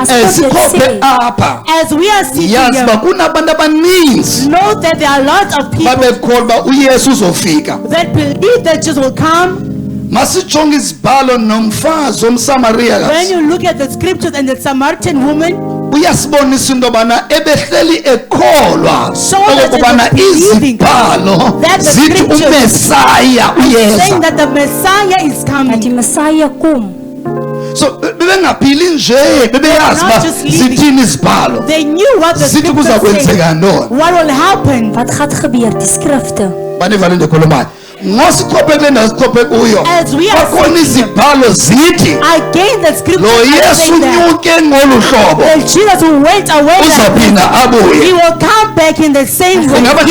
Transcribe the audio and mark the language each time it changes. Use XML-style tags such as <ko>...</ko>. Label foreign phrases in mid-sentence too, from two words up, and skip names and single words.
<en>As we are sitting here, know that there are lots of people that believe that Jesus will come. When you look at the scriptures and the Samaritan woman,</en> <xh>uyasibonisa into yobana ebehleli ekholwa okubana izibhalo zithi uMesaya uyeza.</xh> <en>Saying that the Messiah is coming.</en> <xh>So bebengaphili nje bebeyazi ba zithini izibhalo.</xh> <en>They knew what the scriptures said. What will happen? As we are speaking, again the scripture saying that Jesus will wait away, he will come back in the same way.</en>